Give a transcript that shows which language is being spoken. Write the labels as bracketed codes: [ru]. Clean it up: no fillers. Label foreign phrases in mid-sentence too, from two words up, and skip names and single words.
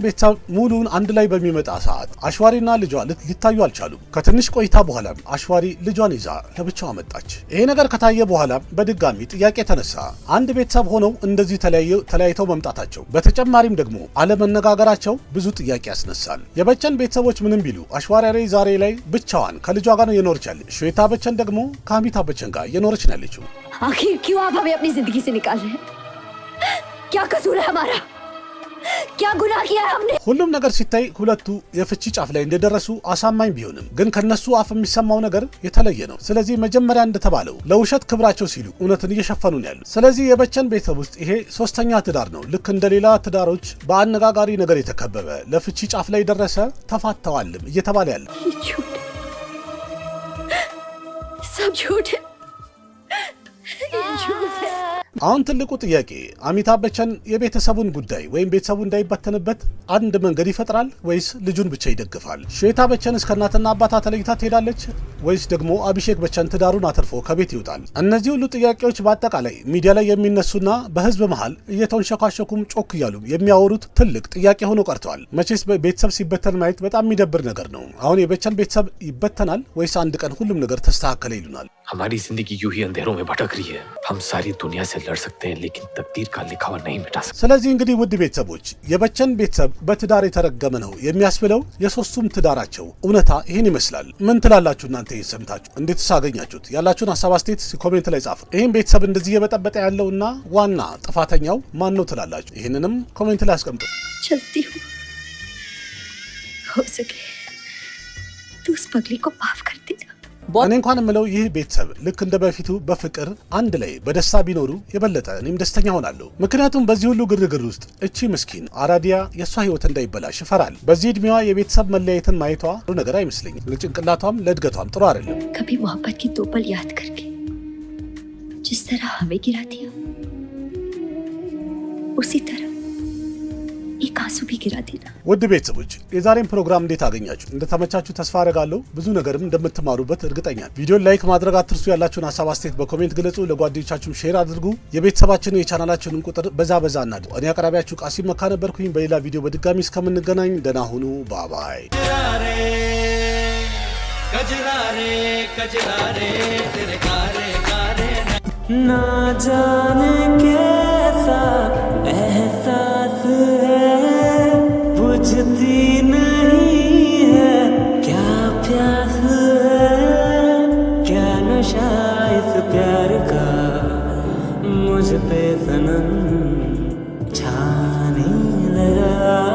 [am] ቤተሰብ ሙሉን አንድ ላይ በሚመጣ ሰዓት አሽዋሪና ልጇ ሊታዩ አልቻሉም። ከትንሽ ቆይታ በኋላ አሽዋሪ ልጇን ይዛ ለብቻዋ መጣች። ይሄ ነገር ከታየ በኋላ በድጋሚ ጥያቄ ተነሳ። አንድ ቤተሰብ ሆነው እንደዚህ ተለያይተው መምጣታቸው፣ በተጨማሪም ደግሞ አለመነጋገራቸው ብዙ ጥያቄ ያስነሳል። የበቸን ቤተሰቦች ምንም ቢሉ አሽዋሪ ዛሬ ላይ ብቻዋን ከልጇ ጋር ነው የኖረች ያለች። ಶ್ವೇತಾ በቸን ደግሞ ከአሚታብ በቸን ጋር የኖረች ነው ያለችው። [hi] आखिर क्यों आप हमें अपनी जिंदगी से निकाल रहे हैं? क्या कसूर है हमारा? क्या गुनाह किया है हमने? [am] ሁሉም ነገር ሲታይ ሁለቱ የፍቺ ጫፍ ላይ እንደደረሱ አሳማኝ ቢሆንም ግን ከነሱ አፍ የሚሰማው ነገር የተለየ ነው። ስለዚህ መጀመሪያ እንደተባለው ለውሸት ክብራቸው ሲሉ እውነትን እየሸፈኑ ነው ያሉት። ስለዚህ የበቸን ቤተሰብ ውስጥ ይሄ ሶስተኛ ትዳር ነው። ልክ እንደሌላ ትዳሮች በአነጋጋሪ ነገር የተከበበ ለፍቺ ጫፍ ላይ ደረሰ፣ ተፋተዋልም እየተባለ ያለ [hi] सब झूठ है, झूठ है। [am] አሁን ትልቁ ጥያቄ አሚታብ በቸን የቤተሰቡን ጉዳይ ወይም ቤተሰቡ እንዳይበተንበት አንድ መንገድ ይፈጥራል ወይስ ልጁን ብቻ ይደግፋል? ಶ್ವೇತಾ በቸን እስከ እናትና አባታ ተለይታ ትሄዳለች ወይስ ደግሞ አቢሼክ በቸን ትዳሩን አትርፎ ከቤት ይወጣል? እነዚህ ሁሉ ጥያቄዎች በአጠቃላይ ሚዲያ ላይ የሚነሱና በህዝብ መሃል እየተንሸካሸኩም ጮክ እያሉ የሚያወሩት ትልቅ ጥያቄ ሆኖ ቀርተዋል። መቼስ ቤተሰብ ሲበተን ማየት በጣም የሚደብር ነገር ነው። አሁን የበቸን ቤተሰብ ይበተናል ወይስ አንድ ቀን ሁሉም ነገር ተስተካከለ ይሉናል? [hi] हमारी जिंदगी यूं ही अंधेरों में भटक रही है। हम सारी दुनिया से लड़ सकते हैं लेकिन तकदीर का लिखा हुआ नहीं मिटा सकते। [am] ስለዚህ እንግዲህ ውድ ቤተሰቦች የበቸን ቤተሰብ በትዳር የተረገመ ነው የሚያስብለው የሶስቱም ትዳራቸው እውነታ ይህን ይመስላል። ምን ትላላችሁ እናንተ ሰምታችሁ እንዴት ሳገኛችሁት? ያላችሁን ሀሳብ አስተያየት ኮሜንት ላይ ጻፉ። ይህን ቤተሰብ እንደዚህ የበጠበጠ ያለውና ዋና ጥፋተኛው ማን ነው ትላላችሁ? ይህንንም ኮሜንት ላይ አስቀምጡ። [hi] चलती हूँ, हो सके तो उस पगली को माफ कर देना। [am] እኔ እንኳን የምለው ይህ ቤተሰብ ልክ እንደ በፊቱ በፍቅር አንድ ላይ በደስታ ቢኖሩ የበለጠ እኔም ደስተኛ ሆናለሁ። ምክንያቱም በዚህ ሁሉ ግርግር ውስጥ እቺ ምስኪን አራዲያ የእሷ ህይወት እንዳይበላሽ ይፈራል። በዚህ እድሜዋ የቤተሰብ መለያየትን ማየቷ ጥሩ ነገር አይመስለኝም። ለጭንቅላቷም ለእድገቷም ጥሩ አይደለም። [hi] कभी मोहब्बत की दो पल याद करके जिस तरह हमें गिरा दिया उसी तरह एक आंसू भी गिरा देना। [am] ውድ ቤተሰቦች የዛሬን ፕሮግራም እንዴት አገኛችሁ? እንደተመቻችሁ ተስፋ አደርጋለሁ። ብዙ ነገርም እንደምትማሩበት እርግጠኛ ነኝ። ቪዲዮን ላይክ ማድረግ አትርሱ። ያላችሁን ሀሳብ አስተያየት በኮሜንት ግለጹ። ለጓደኞቻችሁም ሼር አድርጉ። የቤተሰባችንን የቻናላችንን ቁጥር በዛ እናድርጉ። እኔ አቅራቢያችሁ ቃሲም መካ ነበርኩኝ። በሌላ ቪዲዮ በድጋሚ እስከምንገናኝ ደህና ሁኑ። ባባይ [hi] ना जाने कैसा एहसास है, बुझती नहीं है क्या प्यास है, क्या नशा इस प्यार का मुझ पे सनम छाने लगा।